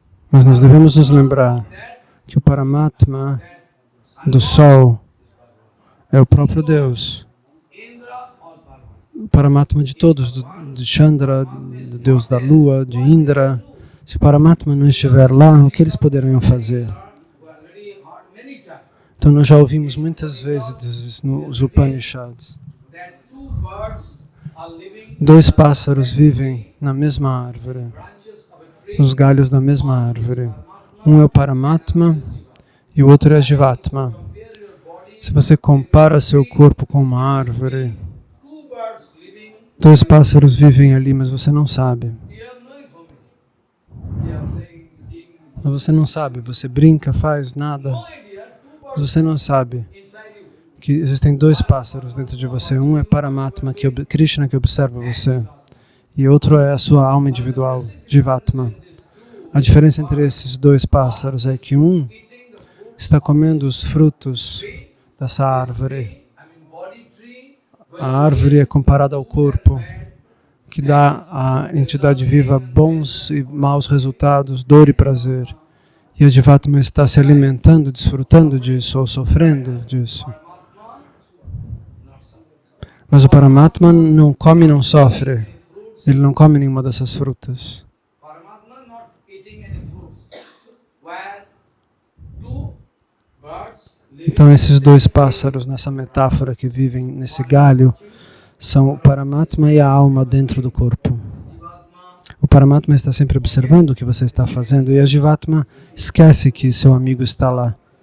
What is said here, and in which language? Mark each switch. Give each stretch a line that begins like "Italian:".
Portuguese: Mas nós devemos nos lembrar que o Paramatma do sol é o próprio Deus.
English: Indra or Paramatma.
Portuguese: O Paramatma de todos, de Chandra, do Deus da Lua, de Indra. Se o Paramatma não estiver lá, o que eles poderiam fazer?
English: We already heard many times
Portuguese: Então nós já ouvimos muitas vezes nos Upanishads.
English: that two birds are living
Portuguese: Dois pássaros vivem na mesma árvore,
English: branches of a tree.
Portuguese: nos galhos da mesma árvore. Um é o Paramatma e o outro é a Jivatma.
English: Compare your body,
Portuguese: Se você compara seu corpo com uma árvore,
English: two birds living,
Portuguese: dois pássaros vivem ali, mas você não sabe.
English: you have no information. You are playing, eating,
Portuguese: Mas você não sabe, você brinca, faz nada.
English: no idea, two
Portuguese: Mas
English: birds
Portuguese: você não sabe
English: inside you.
Portuguese: que existem dois pássaros dentro de você. Um é Paramatma, Krishna, que observa você. E outro é a sua alma individual, Jivatma. A diferença entre esses dois pássaros é que um está comendo os frutos dessa árvore.
English: I mean, body tree,
Portuguese: A árvore é comparada ao corpo, que dá à entidade viva bons e maus resultados, dor e prazer. E a Jivatma está se alimentando, desfrutando disso ou sofrendo disso. Mas o Paramatma não come e não sofre. Ele não come nenhuma dessas frutas.
English: Paramatma not eating any fruits. Where two birds living
Portuguese: Então esses dois pássaros, nessa metáfora que vivem nesse galho, são o Paramatma e a alma dentro do corpo.
English: Jivatma,
Portuguese: O Paramatma está sempre observando o que você está fazendo e a Jivatma esquece que seu amigo está lá.